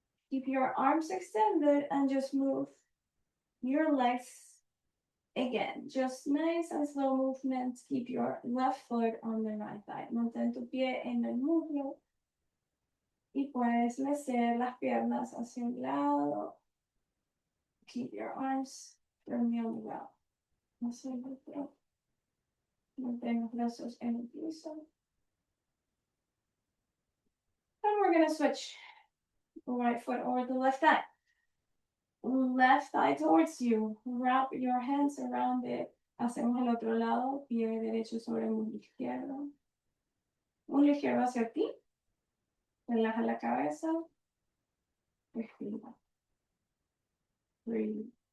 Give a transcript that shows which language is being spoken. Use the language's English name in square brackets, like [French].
[English] Keep your arms extended and just move your legs again. Just nice and slow movements. Keep your left foot on the right thigh. [Spanish] Mantén tu pie en el muslo y puedes mecer las piernas hacia un lado. [English] Keep your arms firmly on the ground. [Spanish] Hacia el otro. Mantén los brazos en el piso. [English] And we're going to switch the right foot over the left thigh. Left thigh towards you. Wrap your hands around it. [Spanish] Hacemos el otro lado. Pie derecho sobre el muslo izquierdo. Muslo izquierdo hacia ti. Relaja la cabeza. Respira. Breathe.